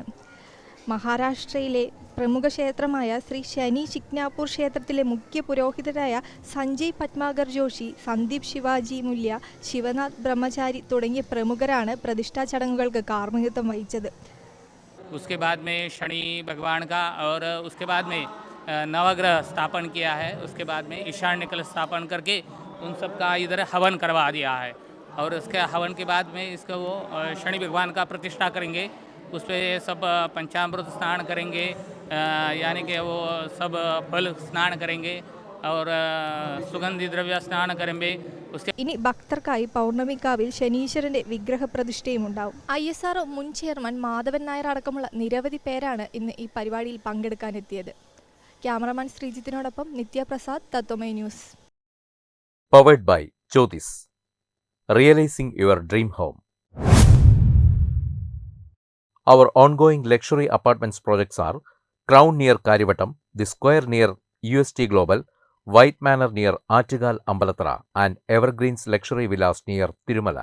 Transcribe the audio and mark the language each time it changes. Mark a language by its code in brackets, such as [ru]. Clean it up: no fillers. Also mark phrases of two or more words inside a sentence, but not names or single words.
[ml] മഹാരാഷ്ട്രയിലെ പ്രമുഖ ക്ഷേത്രമായ ശ്രീ ശനി ചിക്നാപൂർ ക്ഷേത്രത്തിലെ മുഖ്യ പുരോഹിതരായ സഞ്ജയ് പത്മാകർ ജോഷി, സന്ദീപ് ശിവാജി മുല്യ, ശിവനാഥ് ബ്രഹ്മചാരി തുടങ്ങിയ പ്രമുഖരാണ് പ്രതിഷ്ഠാ ചടങ്ങുകൾക്ക് കാർമ്മികത്വം വഹിച്ചത്. [hi] उसके बाद में शनि भगवान का और उसके बाद में नवग्रह स्थापन किया है. उसके बाद में ईशान्य कलश स्थापन करके उन सब का इधर हवन करवा दिया है. और उसके हवन के बाद में इसका वो शनि भगवान का प्रतिष्ठा करेंगे. उस पर सब पंचामृत स्नान करेंगे, यानी कि वो सब फल स्नान करेंगे और सुगंधि द्रव्य स्नान करेंगे. [ml] ഇനി ഭക്തർക്കായി പൗർണമിക്കാവിൽ ശനീശ്വരന്റെ വിഗ്രഹ പ്രതിഷ്ഠയും ഉണ്ടാവും. ISR മുൻ ചെയർമാൻ മാധവൻ നായർ അടക്കമുള്ള നിരവധി പേരാണ് ഇന്ന് ഈ പരിപാടിയിൽ പങ്കെടുക്കാനെത്തിയത്. ക്യാമറമാൻ ശ്രീജിത്തിനോടൊപ്പം നിത്യപ്രസാദ്, തത്വമൈ ന്യൂസ്. [en] Powered by Jyotis. Realizing your dream home. Our ongoing luxury apartments projects are Crown near Karivattam, The Square near UST Global, White Manor near Attigal Ambalathara, and Evergreens Luxury Villas near Tirumala.